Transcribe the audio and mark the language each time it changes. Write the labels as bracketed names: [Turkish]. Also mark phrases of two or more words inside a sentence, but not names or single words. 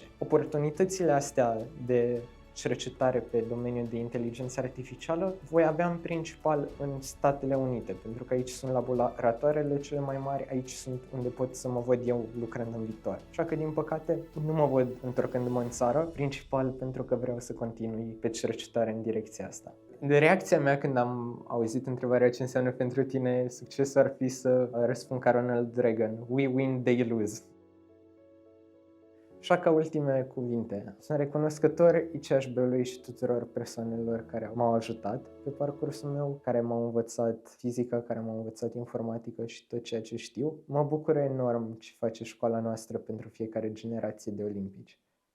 [Romanian] Oportunitățile astea de cercetare pe domeniul de inteligență artificială voi avea în principal în Statele Unite, pentru că aici sunt laboratoarele cele mai mari, aici sunt unde pot să mă văd eu lucrând în viitor. Așa că, din păcate, nu mă văd întorcându-mă în țară, principal pentru că vreau să continui pe cercetare în direcția asta. De reacția mea când am auzit întrebarea ce înseamnă pentru tine succesul ar fi să răspund ca Ronald Reagan: [English] We win, they lose. [Romanian] Așa ca ultime cuvinte, sunt recunoscător ICHB-ului și tuturor persoanelor care m-au ajutat pe parcursul meu, care m-au învățat fizică, care m-au învățat informatică și tot ceea ce știu. Mă bucură enorm ce face școala noastră pentru fiecare generație de olimpici.